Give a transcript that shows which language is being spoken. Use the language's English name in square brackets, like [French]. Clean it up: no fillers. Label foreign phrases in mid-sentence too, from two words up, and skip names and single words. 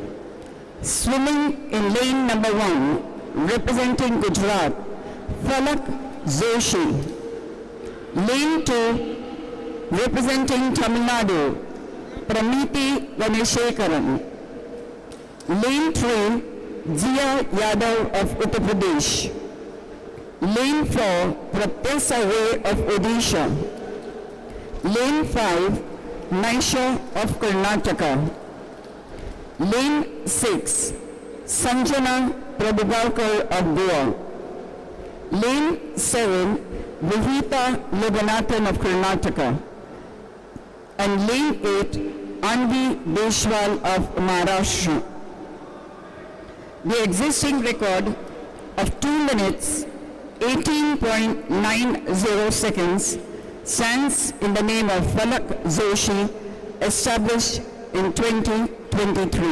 [English] Swimming in lane number 1, representing Gujarat, Falak Joshi. Lane 2, representing Tamil Nadu, Pramiti Ganeshekaran. Lane 3, Jia Yadav of Uttar Pradesh. Lane 4, Pratyesa Ray of Odisha. Lane 5, Naisha of Karnataka. Lane 6, Sanjana Prabhugarkar of Goa. Lane 7, Vihita Loganathan of Karnataka. And Lane 8, Anvi Deshwal of Maharashtra. The existing record of 2 minutes 18.90 seconds stands in the name of Falak Joshi, established in 2023.